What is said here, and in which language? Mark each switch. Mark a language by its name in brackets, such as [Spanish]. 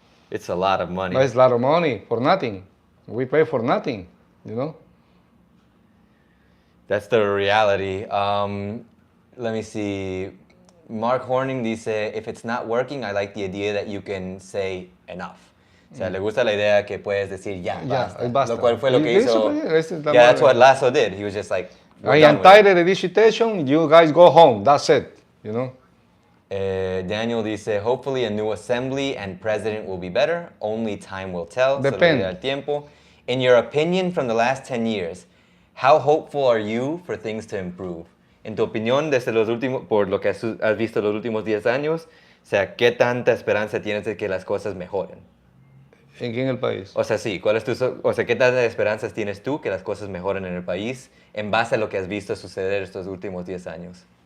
[English] It's a lot of money. But it's a lot of money for nothing. We pay for nothing, you know. That's the reality. Let me see. Mark Horning [Spanish] dice, [English] if it's not working, I like the idea that you can say enough. [Spanish] O sea, le gusta la idea que puedes decir ya, basta. Lo cual fue lo que hizo. [English] Yeah, that's what Lasso did. He was just like, I am tired of this situation, you guys go home, that's it, you know. Daniel dice, hopefully a new assembly and president will be better. Only time will tell. [Spanish] Depende. Solo el tiempo. [English] In your opinion, from the last 10 years, how hopeful are you for things to improve? [Spanish] En tu opinión, desde los últimos, por lo que has visto los últimos 10 años, o sea, ¿qué tanta esperanza tienes de que las cosas mejoren? ¿En qué en el país? O sea, sí, o sea, ¿qué tantas esperanzas tienes tú que las cosas mejoren en el país en base a lo que has visto suceder estos últimos 10 años?